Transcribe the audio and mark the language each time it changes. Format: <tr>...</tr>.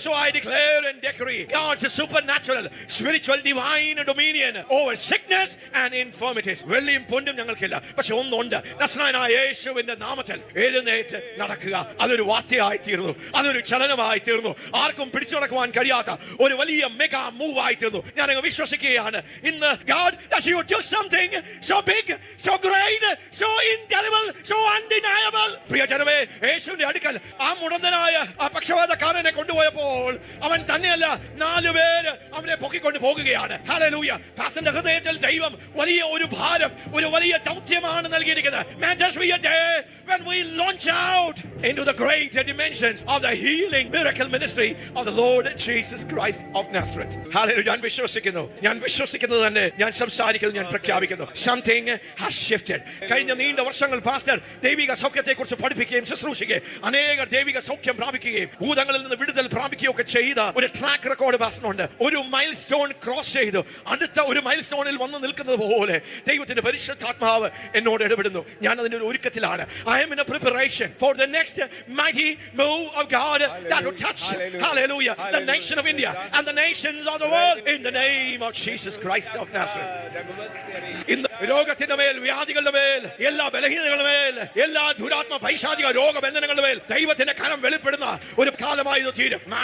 <en>So I declare and decree God's supernatural spiritual divine dominion over sickness and infirmities.</en> <ml>വെള്ളിയും പൊന്നും ഞങ്ങൾക്കില്ല, പക്ഷെ ഒന്നുണ്ട്, നസ്രായനായ യേശുവിന്റെ നാമത്തിൽ എഴുന്നേറ്റ് നടക്കുക. അതൊരു വാർത്തയായി തീർന്നു, അതൊരു ചലനമായി തീർന്നു, ആർക്കും പിടിച്ചു നടക്കുവാൻ കഴിയാത്ത ഒരു വലിയ മെഗാ മൂവ് ആയി തീർന്നു. ഞാൻ വിശ്വസിക്കുകയാണ് ഇന്ന്</ml> <en>God that you do something so big, so great, so indelible, so undeniable.</en> <ml>പ്രിയജനമേ, യേശുവിന്റെ അടുക്കൽ ആ മുടന്തനായ ആ പക്ഷവാതക്കാരനെ കൊണ്ടുപോയപ്പോൾ അവൻ തന്നെയല്ല 4 പേര് അവനെ പൊക്കിക്കൊണ്ട് പോകുകയാണ്. ഹല്ലേലൂയ. പാസ്റ്ററിന്റെ ഹൃദയത്തിൽ ദൈവം വലിയ ഒരു ഭാരം, ഒരു വലിയ ദൗത്യമാണ് നൽകിയിരിക്കുന്നത്.</ml> <en>May this be a day when we launch out into the great dimensions of the healing miracle ministry of the Lord Jesus Christ of Nazareth. Hallelujah.</en> <ml>ഞാൻ വിശ്വസിക്കുന്നത് തന്നെ ഞാൻ സംസാരിക്കുന്നു, ഞാൻ പ്രഖ്യാപിക്കുന്നു.</ml> <en>Something has shifted.</en> <ml>കഴിഞ്ഞ നീണ്ട വർഷങ്ങൾ പാസ്റ്റർ ദൈവിക സൗഖ്യത്തെക്കുറിച്ച് പഠിപ്പിക്കുകയും ശുശ്രൂഷിക്കുകയും അനേകർ ദൈവിക സൗഖ്യം പ്രാപിക്കുകയും ഭൂതങ്ങളിൽ നിന്ന് വിടുതൽ പ്രാപിക്കുകയും ഒക്കെ ചെയ്ത ഒരു ട്രാക്ക് റെക്കോർഡ് പാസ്റ്ററിനുണ്ട്. ഒരു മൈൽ സ്റ്റോൺ ക്രോസ് ചെയ്തു അടുത്ത ഒരു മൈൽ സ്റ്റോണിൽ വന്ന് നിൽക്കുന്നത് പോലെ ദൈവത്തിന്റെ പരിശുദ്ധാത്മാവ് എന്നോട് ഇടപെടുന്നു. ഞാൻ അതിന്റെ ഒരു ഒരുക്കത്തിലാണ്.</ml> <en>I am in a preparation for the next mighty move of God that will touch, hallelujah, the nation of India and the nations of the world in the name of Jesus Christ of Nazareth. In the</en> <ml>രോഗത്തിന്റെ മേൽ, വ്യാധികളുടെ മേൽ, എല്ലാ ബലഹീനതകളുടെ മേൽ, എല്ലാ ദുരാത്മ പൈശാചിക രോഗബന്ധനങ്ങളുടെ മേൽ ദൈവത്തിന്റെ കരം വെളിപ്പെടുന്ന ഒരു കാലമായി ഇത് തീരും.</ml>